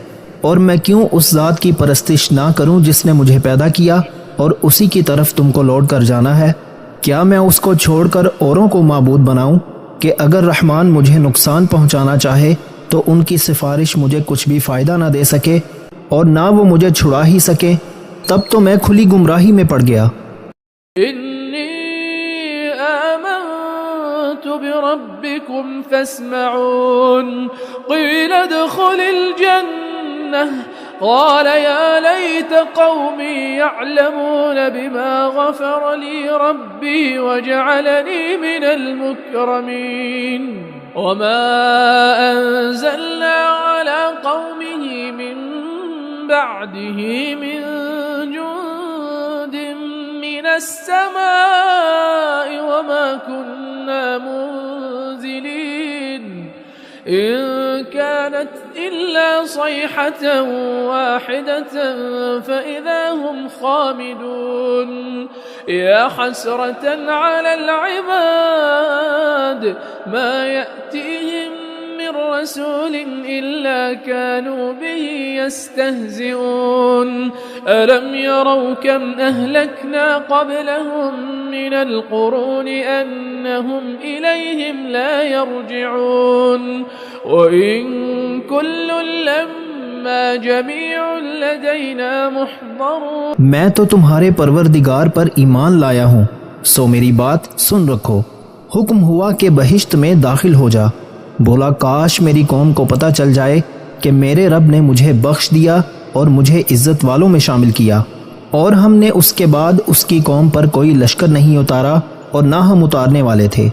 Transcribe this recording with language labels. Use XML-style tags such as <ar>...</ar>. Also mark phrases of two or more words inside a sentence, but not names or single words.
<hi>और मैं क्यों उस ज़ात की परस्तिश ना करूं जिसने मुझे पैदा किया और उसी की तरफ तुमको लौट कर जाना है? क्या मैं उसको छोड़कर औरों को माबूद बनाऊं कि अगर रहमान मुझे नुकसान पहुंचाना चाहे तो उनकी सिफारिश मुझे कुछ भी फ़ायदा ना दे सके और ना वो मुझे छुड़ा ही सके? तब तो मैं खुली गुमराही में पड़ गया।</hi> <ar>إني آمنت بربكم فاسمعون قيل ادخل الجنة قال يا ليت قومي يعلمون بما غفر لي ربي وجعلني من المكرمين وما أنزلنا على قومه من بعده من جند من السماء وما كنا منزلين إن كانت إلا صيحة واحدة فإذا هم خامدون يا حسرة على العباد ما يأتيهم من رسول إلا كانوا به يستهزئون ألم يروا كم أهلكنا قبلهم من القرون أنهم إليهم لا يرجعون وإن كل لما جميع لدينا محضرون.</ar> <hi>मैं तो तुम्हारे परवरदिगार पर ईमान लाया हूँ, सो मेरी बात सुन रखो। हुक्म हुआ कि बहिश्त में दाखिल हो जा। बोला काश मेरी कौम को पता चल जाए कि मेरे रब ने मुझे बख्श दिया और मुझे इज्जत वालों में शामिल किया, और हमने उसके बाद उसकी कौम पर कोई लश्कर नहीं उतारा और ना हम उतारने वाले थे।</hi>